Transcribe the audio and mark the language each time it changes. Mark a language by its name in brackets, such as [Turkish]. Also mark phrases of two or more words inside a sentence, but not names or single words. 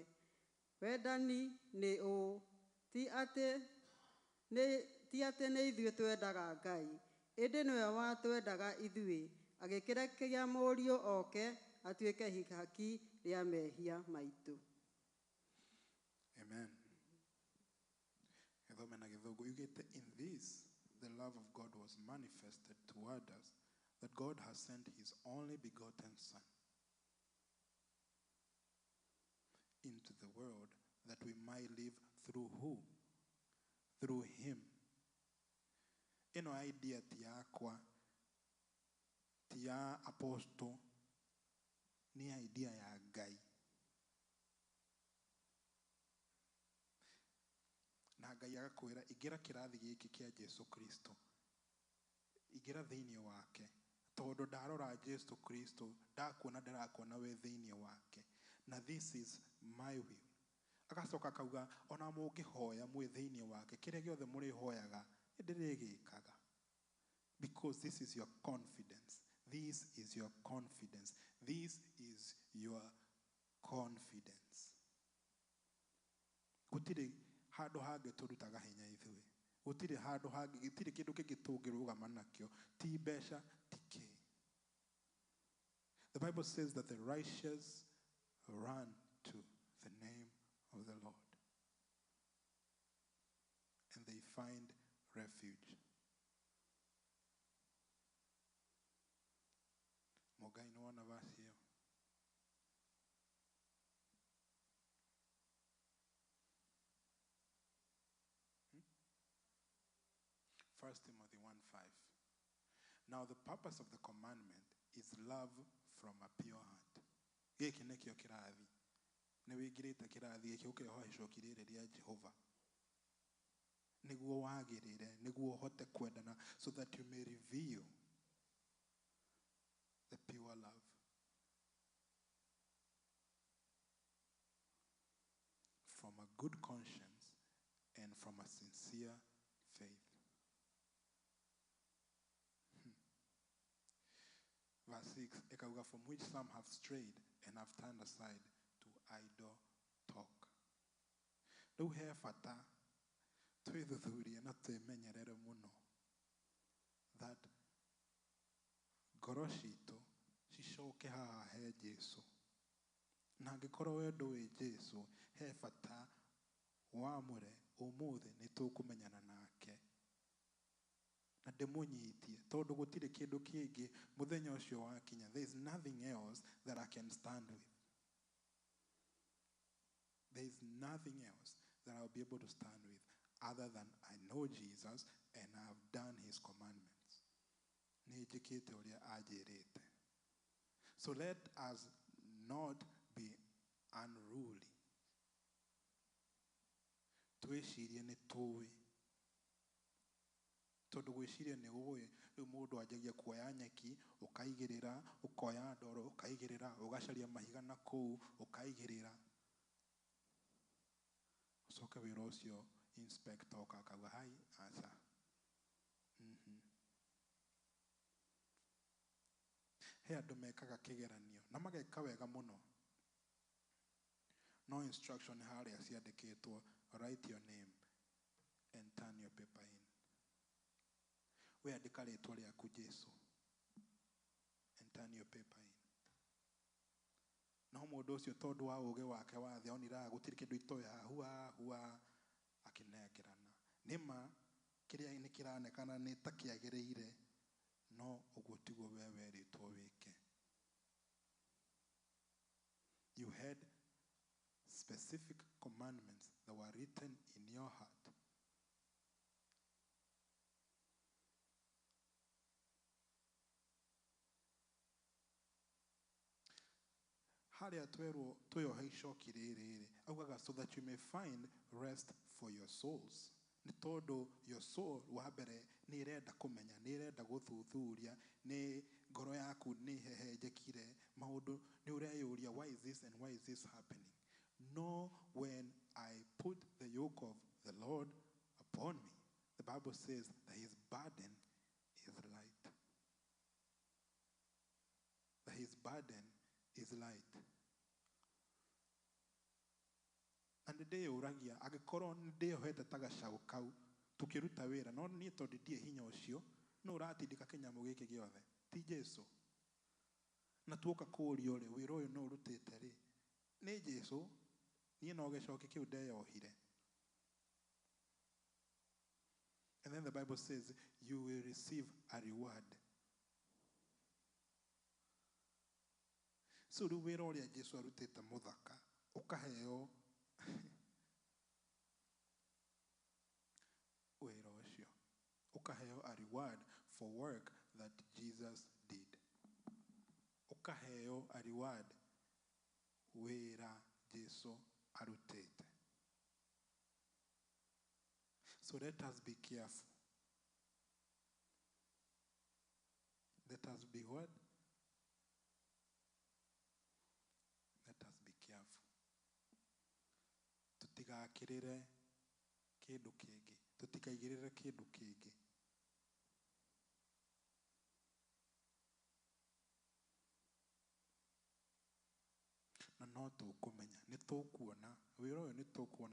[Kikuyu] Wendani nĩ ũũ, ti atĩ nĩ ithuĩ twendaga Ngai, ĩndĩ nĩwe watwendaga ithuĩ agĩkĩrekeria mũriũ oke atuĩke ihaki rĩa mehia maitũ. Amen. Gĩthome na Gĩthũngũ yugĩte, [English] in this the love of God was manifested toward us, that God has sent his only begotten Son into the world that we might live through who? Through him. [Kikuyu] Ino idea ti yakwa, ti ya apostle, ni idea ya Ngai. Na Ngai agakwĩra ingĩra kĩrathi gĩkĩ kĩa Jesu Kristo, ingĩra thĩinĩ wake, tondũ ndarora Jesu Kristo, ndakuona we thĩinĩ wake, na [English] this is my will. [Kikuyu] Agacoka akauga ona mũngĩhoya mwĩ thĩinĩ wake, kĩrĩa gĩothe mũrĩhoyaga ndĩrĩgĩkaga. [English] Because this is your confidence. This is your confidence. This is your confidence. [Kikuyu] Gũtirĩ handũ hangĩ tũrutaga hinya ithuĩ. Gũtirĩ handũ hangĩ, gũtirĩ kĩndũ kĩngĩ tũngĩrũgama nakĩo, ti mbeca, ti kĩ. [English] The Bible says that the righteous run to the name of the Lord and they find refuge. Mogai no one of us here. 1 Timothy 1:5. Now the purpose of the commandment is love from a pure heart. [Kikuyu] Gĩkĩ nĩkĩo kĩrathi. Nĩ wĩingĩrĩte kĩrathi gĩkĩ ũkĩoha icoki rĩrĩ rĩa Jehova. Nĩguo wagĩrĩre, nĩguo ũhote kwendana, [English] so that you may reveal the pure love. From a good conscience and from a sincere faith. Verse 6, ekauga, from which some have strayed and have turned aside to idle talk. [Kikuyu] Rĩu he bata twĩthuthurie na twĩmenyerere mũno that ngoro citũ cicoke haha he Jesu. Na angĩkorwo we ndũĩ Jesu, he bata wamũre ũmũthĩ nĩ tũkũmenyana nake. Na ndĩmũnyitie tondũ gũtirĩ kĩndũ kĩngĩ mũthenya ũcio wakinya. [English] There is nothing else that I can stand with. There is nothing else that I'll be able to stand with other than I know Jesus and I have done his commandments. [Kikuyu] Nĩ njĩkĩte ũrĩa anjĩrĩte. [English] So let us not be unruly. [Kikuyu] Twĩcirie nĩ tũĩ. Tondũ gwĩciria nĩ ũĩ, rĩu mũndũ anjagia kuoya nyeki, ũkaigĩrĩra, ũkoya ndoro, ũkaigĩrĩra, ũgacaria mahiga na kũu, ũkaigĩrĩra. Ũcoke wĩra ũcio inspector akauga, hai, aca. He andũ mekaga kĩgeranio, na mageka wega mũno. No instruction harĩa ciandĩkĩtwo, [English] write your name and turn your paper in. [Kikuyu] We andĩka rĩtwa rĩaku Jesu [English] and turn your paper in. [Kikuyu] No mũndũ ũcio tondũ wa ũũgĩ wake wa thĩ oniraga gũtirĩ kĩndũ itoĩ hua akĩnengerana. Nĩma kĩrĩa nĩ kĩranekana nĩ ta kĩagĩrĩire, no ũguo tiguo we werĩtwo wĩke. [English] You had specific commandments that were written in your heart. [Kikuyu] Harĩa twĩohe icoki rĩrĩ, augaga [English] so that you may find rest for your souls. [Kikuyu] Nĩ tondũ [English] your soul [Kikuyu] wa mbere nĩ ĩrenda kũmenya, nĩ ĩrenda gũthuthuria, nĩ ngoro yaku nĩ hehenjekire, maũndũ nĩ ũreyũria, [English] why is this and why is this happening? No, when I put the yoke of the Lord upon me, the Bible says that his burden is light. That his burden is light. [Kikuyu] Na ndĩyũragia, angĩkorwo ndĩyohete ta gacaũ kau, tũkĩruta wĩra, no niĩ tondũ ndiĩ hinya ũcio, no ũratindĩka kĩnyamũ gĩkĩ gĩothe, ti Jesu. na tuoka kũũria ũrĩ wĩra ũyũ no ũrutĩte rĩ nĩ Jesũ niĩ no gĩcoki kĩu ndeyohire. [English] And then the Bible says you will receive a reward. [Kikuyu] So rĩu wĩra ũrĩa Jesũ arutĩte mũthaka ũkaheo wĩra ũcio, ũkaheo [English] a reward for work that Jesus did. [Kikuyu] Ũkaheo [English] a reward [Kikuyu] wĩra Jesũ arutĩte. [English] So let us be careful. Let us be what? Let us be careful. [Kikuyu] Tutigakĩrĩre kĩndũ kĩngĩ. Tutikaigĩrĩre kĩndũ kĩngĩ. Na no tũkũmenya, nĩ tũkuona, wĩra ũyũ nĩ tũkuona.